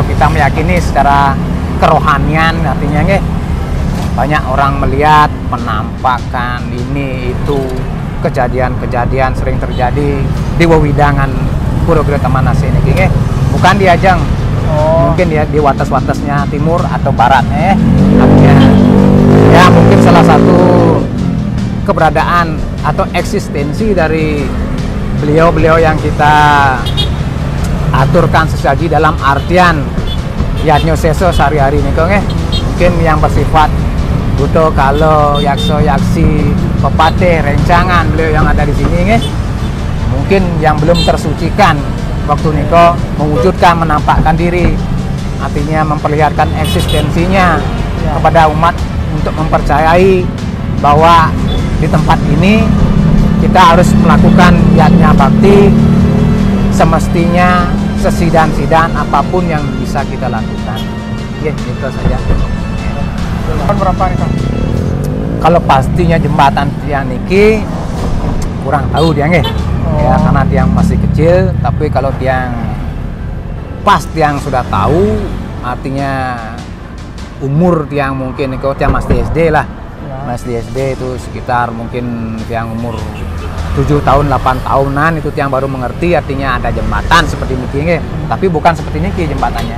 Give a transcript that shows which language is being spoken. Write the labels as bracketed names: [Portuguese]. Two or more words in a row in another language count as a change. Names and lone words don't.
[Indonesian] kita meyakini secara kerohanian artinya banyak orang melihat penampakan ini itu, kejadian-kejadian sering terjadi di wewidangan Pura Gede Taman Nase ini bukan di Ajang, mungkin ya di watas-watasnya timur atau barat artinya ya mungkin salah satu keberadaan atau eksistensi dari beliau-beliau yang kita aturkan sesaji dalam artian yatnyo seso sehari-hari ini mungkin yang bersifat buto kalo yakso yaksi pepatih rencangan beliau yang ada di sini mungkin yang belum tersucikan waktu niko mewujudkan menampakkan diri, artinya memperlihatkan eksistensinya kepada umat untuk mempercayai bahwa di tempat ini kita harus melakukan yatnya bakti semestinya, sesidan-sidan apapun yang bisa kita lakukan. Ya, itu saja. Tahun berapa nih Kang? Kalau pastinya jembatan [Balinese] tiang niki [Indonesian] kurang tahu dia ya karena tiang masih kecil, tapi kalau tiang pas tiang sudah tahu artinya umur tiang mungkin kalau tiang masih SD lah. Masih SD itu sekitar mungkin yang umur 7 tahun 8 tahunan itu yang baru mengerti artinya ada jembatan seperti ini tapi bukan seperti ini jembatannya.